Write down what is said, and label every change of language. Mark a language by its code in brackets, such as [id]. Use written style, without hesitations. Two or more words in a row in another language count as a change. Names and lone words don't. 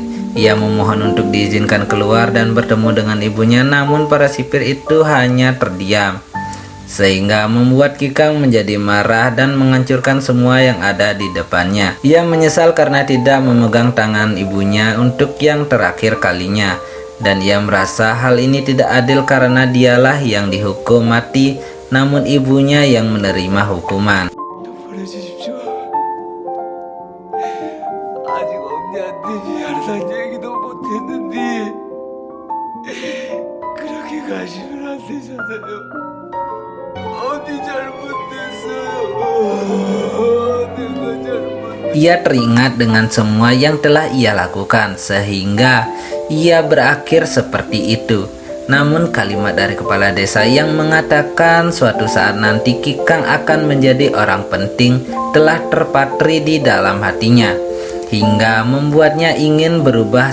[id] Ia memohon untuk diizinkan keluar dan bertemu dengan ibunya, namun para sipir itu hanya terdiam, sehingga membuat Kikang menjadi marah dan menghancurkan semua yang ada di depannya. Ia menyesal karena tidak memegang tangan ibunya untuk yang terakhir kalinya, dan ia merasa hal ini tidak adil karena dialah yang dihukum mati, namun ibunya yang menerima hukuman. [ko] 보내주십시오. 아직 엄니한테 미안하다는 얘기도 못했는데 그렇게 가시면 안 되잖아요. 언니 잘못했어요. 내가 잘못. [id] Ia teringat dengan semua yang telah ia lakukan sehingga ia berakhir seperti itu. Namun kalimat dari kepala desa yang mengatakan suatu saat nanti Kikang akan menjadi orang penting telah terpatri di dalam hatinya, hingga membuatnya ingin berubah.